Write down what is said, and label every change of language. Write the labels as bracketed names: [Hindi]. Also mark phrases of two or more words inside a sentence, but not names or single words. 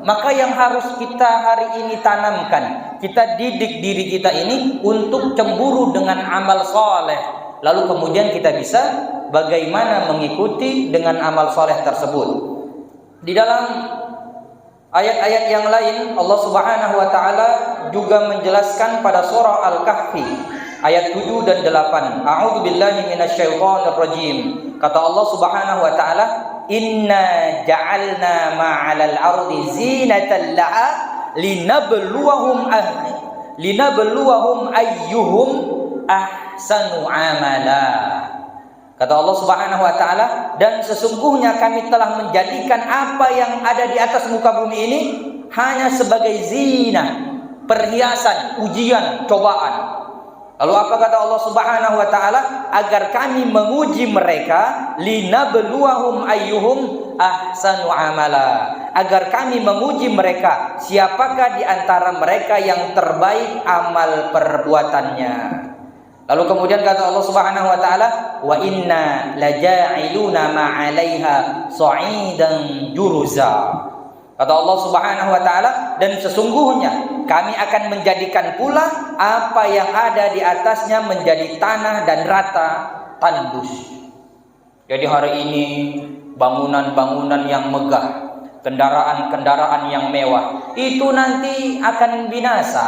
[Indonesian] Maka yang harus kita hari ini tanamkan, kita didik diri kita ini untuk cemburu dengan amal soleh. Lalu kemudian kita bisa bagaimana mengikuti dengan amal soleh tersebut. Di dalam ayat-ayat yang lain Allah [Arabic] سبحانه وتعالى [Indonesian] juga menjelaskan pada surah Al-Kahfi ayat 7 dan 8. [Arabic] أعوذ بالله من الشيطان الرجيم. [Indonesian] Kata Allah [Arabic] سبحانه وتعالى, "إنا جعلنا ما على الأرض زينة لها لنبلوهم أيهم أحسن عملا." [Indonesian] Kata Allah [Arabic] سبحانه وتعالى, [Indonesian] "Dan sesungguhnya kami telah menjadikan apa yang ada di atas muka bumi ini hanya sebagai zina, perhiasan, ujian, cobaan." Lalu apa kata Allah [Arabic] سبحانه وتعالى? [Indonesian] Agar kami menguji mereka, [Arabic] لنبلوهم أيهم أحسن عملا. [Indonesian] Agar kami menguji mereka, siapakah di antara mereka yang terbaik amal perbuatannya. Lalu kemudian kata Allah [Arabic] سبحانه وتعالى, "وإنا لجاعلون ما عليها صعيدا جرزا." [Indonesian] Kata Allah [Arabic] سبحانه وتعالى, [Indonesian] dan sesungguhnya kami akan menjadikan pula apa yang ada di atasnya menjadi tanah dan rata tandus. Jadi hari ini bangunan-bangunan yang megah, kendaraan-kendaraan yang mewah, itu nanti akan binasa.